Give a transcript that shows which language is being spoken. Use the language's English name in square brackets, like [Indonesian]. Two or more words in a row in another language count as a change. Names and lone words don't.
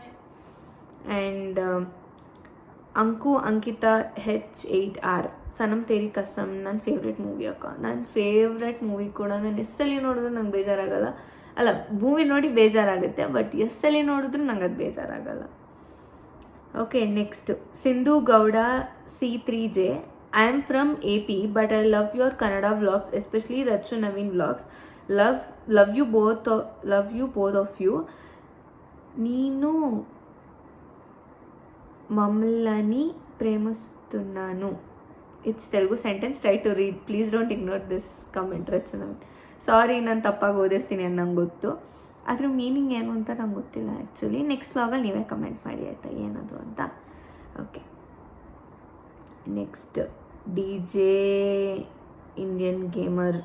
[Kannada] ಆ್ಯಂಡ್ ಅಂಕಿತಾ H8R ಸನಮ್ ತೇರಿ ಕಸಮ್ ನನ್ನ [English] favourite movie [Kannada] ಅಕ್ಕ. ನನ್ನ [English] favourite movie [Kannada] ಕೂಡ ನಾನು ಎಸ್ಸಲ್ಲಿ ನೋಡಿದ್ರು ನಂಗೆ ಬೇಜಾರಾಗಲ್ಲ. ಅಲ್ಲ, ಮೂವಿ ನೋಡಿ ಬೇಜಾರಾಗುತ್ತೆ, ಬಟ್ ಎಸ್ಸಲ್ಲಿ ನೋಡಿದ್ರು ನಂಗೆ ಅದು ಬೇಜಾರಾಗಲ್ಲ. [English] okay, next [Kannada] ಸಿಂಧು ಗೌಡ C3J. [English] I am from AP, but I love your Kannada vlogs, especially Rachu Naveen vlogs. Love you both of you. [Telugu] ನೀನು మమ్మల్ని ప్రేమిస్తున్నాను. [English] It's Telugu sentence, try to read. Please don't ignore this comment. [Kannada] ರಚು ನವೀನ್, ಸಾರಿ ನಾನು ತಪ್ಪಾಗಿ ಓದಿರ್ತೀನಿ ಅಂತ ನಂಗೆ ಗೊತ್ತು, ಅದ್ರ ಮೀನಿಂಗ್ ಏನು ಅಂತ ನಂಗೆ ಗೊತ್ತಿಲ್ಲ ಆ್ಯಕ್ಚುಲಿ. ನೆಕ್ಸ್ಟ್ ವ್ಲಾಗಲ್ಲಿ ನೀವೇ ಕಮೆಂಟ್ ಮಾಡಿ ಆಯಿತಾ ಏನದು ಅಂತ. [English] okay, next [Kannada] DJ ಇಂಡಿಯನ್ ಗೇಮರ್.